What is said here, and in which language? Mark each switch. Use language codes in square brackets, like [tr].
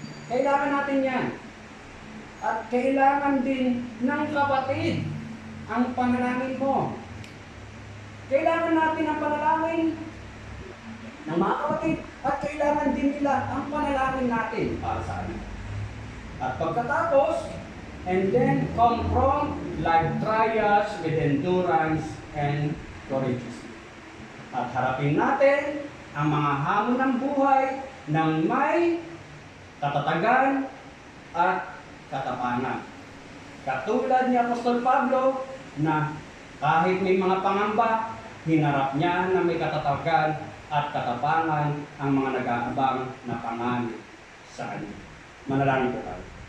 [tl] Kailangan natin yan. At kailangan din ng kapatid ang panalangin mo. Kailangan natin ang panalangin ng mga kapatid at kailangan din nila ang panalangin natin para sa amin. At pagkatapos, [en] and then confront life trials with endurance and courageously. [tl] At harapin natin ang mga hamon ng buhay ng may katatagan at katapangan. Katulad ni Apostol Pablo na kahit may mga pangamba, hinarap niya na may katatagan at katapangan ang mga nag-aabang na panganib sa kanya. Manalangin po tayo.